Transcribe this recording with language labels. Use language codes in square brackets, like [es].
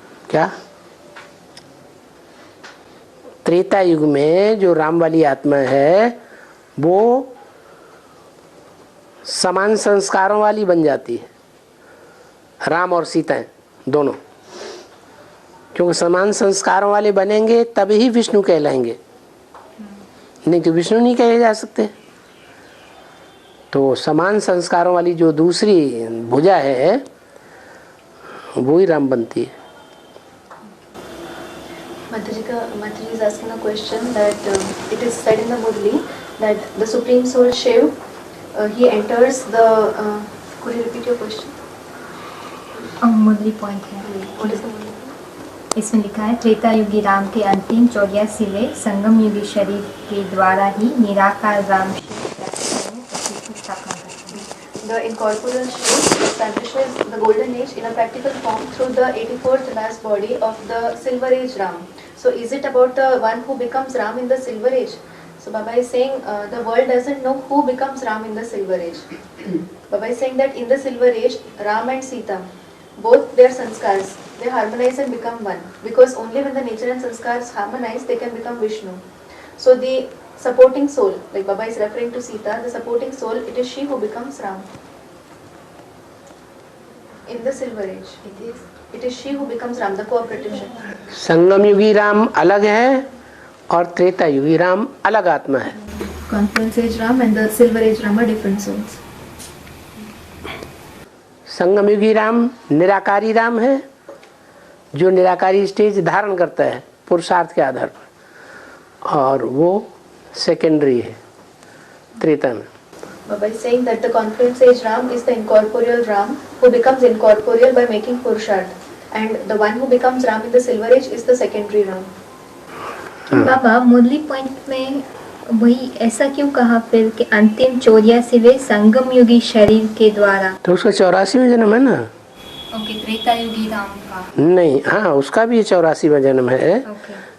[hi] क्या त्रेता युग में जो राम वाली आत्मा है वो समान संस्कारों वाली बन जाती है, राम और सीता दोनों, क्योंकि समान संस्कारों वाले बनेंगे तभी विष्णु कहलाएंगे, नहीं तो विष्णु नहीं कहे जा सकते। तो समान संस्कारों वाली जो दूसरी भुजा है वो ही राम बनती है। [en] Mataji is asking a question that it is said in the Murli that the Supreme Soul Shiv, he enters the. Could you repeat your question? [hi] Murali point है, [en] What is the Murli? [hi] इसमें लिखा है त्रेता युगी राम के अंतिम 84वें संगम युगी शरीर के द्वारा ही निराकार राम शिव की स्थापना करते हैं। [en] The incorporeal Shiv establishes the golden age in a practical form through the 84th last body of the silver age Ram. So is it about the one who becomes Ram in the silver age? So Baba is saying the world doesn't know who becomes Ram in the silver age. Baba is saying that in the silver age, Ram and Sita, both their sanskars, they harmonize and become one. Because only when the nature and sanskars harmonize, they can become Vishnu. So the supporting soul, like Baba is referring to Sita, the supporting soul, it is she who becomes Ram. In the silver age, it is she who becomes Ram, the cooperative Shakti. [hi] संगम युगी राम अलग है और त्रेता युगी राम अलग आत्मा है। [en] Confluence age Ram and the silver age Ram are different souls. [hi] संगम युगी राम निराकारी राम है जो निराकारी stage धारण करता है पुरुषार्थ के आधार पर, और वो सेकेंडरी है त्रेता में। [en] Baba is saying that the confluence age Ram is the incorporeal Ram who becomes incorporeal by making Purusharth, and the one who becomes Ram in the silver age is the secondary Ram. [hi] Baba, Murali point में वही ऐसा क्यों कहा फिर कि अंतिम 84वें संगम युगी शरीर के द्वारा? तो उसका 84वां जन्म है ना। ओके, त्रेता युगी राम का नहीं, हाँ उसका भी 84वां जन्म है। [en] okay,